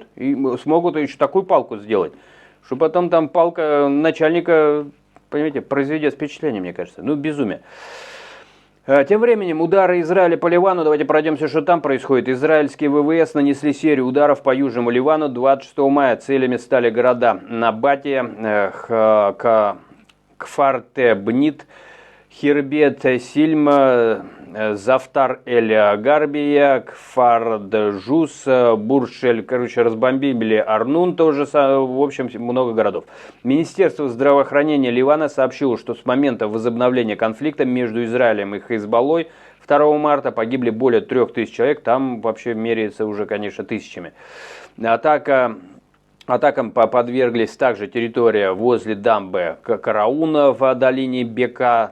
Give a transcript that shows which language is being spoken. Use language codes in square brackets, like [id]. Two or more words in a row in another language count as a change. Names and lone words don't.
[ru] И смогут еще такую палку сделать, что потом там палка начальника, понимаете, произведет впечатление, мне кажется. Безумие. Тем временем удары Израиля по Ливану, давайте пройдемся, что там происходит. Израильские ВВС нанесли серию ударов по Южному Ливану 26 мая. Целями стали города Набатия, Кфар-те-Бнит, Хирбет-Сильма, Зафтар-эль-Гарбия, Кфар-де-Жус, Буршель, разбомбили Арнун тоже, в общем, много городов. Министерство здравоохранения Ливана сообщило, что с момента возобновления конфликта между Израилем и Хизбаллой 2 марта погибли более 3000 человек, там вообще меряется уже, конечно, тысячами. Атакам подверглись также территория возле дамбы Карауна в долине Бека.